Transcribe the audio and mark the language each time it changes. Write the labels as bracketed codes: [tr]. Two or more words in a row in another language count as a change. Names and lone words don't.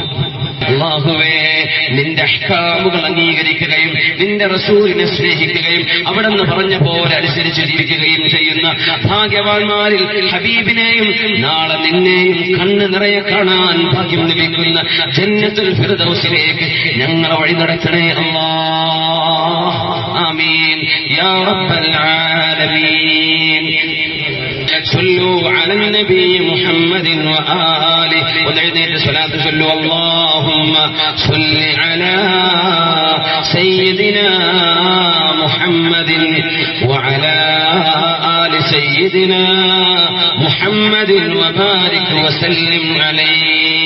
[ml] അല്ലാഹുവേ, നിന്റെ അഹ്കാമുകൾ അംഗീകരിക്കുകയും നിന്റെ റസൂലിനെ സ്നേഹിക്കുകയും അവിടെന്ന് പറഞ്ഞ പോലെ അനുസരിച്ച് ജീവിക്കുകയും ചെയ്യുന്ന ഭാഗ്യവാന്മാരിൽ ഹബീബിനെയും നാളെ നിന്നെയും കണ്ണ് നിറയെ കാണാൻ ഭാഗ്യം ലഭിക്കുന്ന ജന്നത്തുൽ ഫിർദൗസിലേക്ക് ഞങ്ങളെ വഴി നടത്തണേ അല്ലാഹ്. [ar] آمين يا رب العالمين. صلوا على النبي محمد وآله ودعنا الصلاة صلوا اللهم صل على سيدنا محمد وعلى آل سيدنا محمد وبارك وسلم عليه.